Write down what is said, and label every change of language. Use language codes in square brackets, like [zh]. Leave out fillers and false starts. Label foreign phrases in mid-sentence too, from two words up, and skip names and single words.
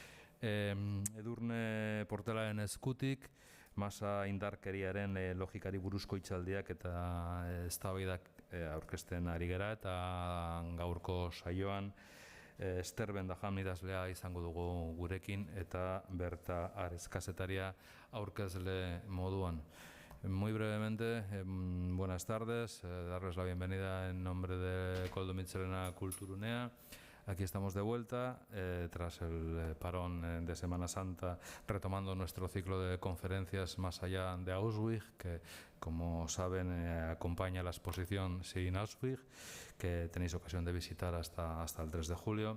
[eu] Edurne Portelaren eskutik, masa indarkeriaren logikari buruzko hitzaldiak eta eztabaidak aurkezten ari gara, eta gaurko saioan Ester Bendaham idazlea izango dugu gurekin, eta Berta Ares kazetaria aurkezle moduan. [es] Muy brevemente, buenas tardes, darles la bienvenida en nombre de Koldo Mitxelena Kulturunea. Aquí estamos de vuelta, tras el parón de Semana Santa, retomando nuestro ciclo de conferencias más allá de Auschwitz, que, como saben, acompaña la exposición Sin Auschwitz, que tenéis ocasión de visitar hasta el 3 de julio.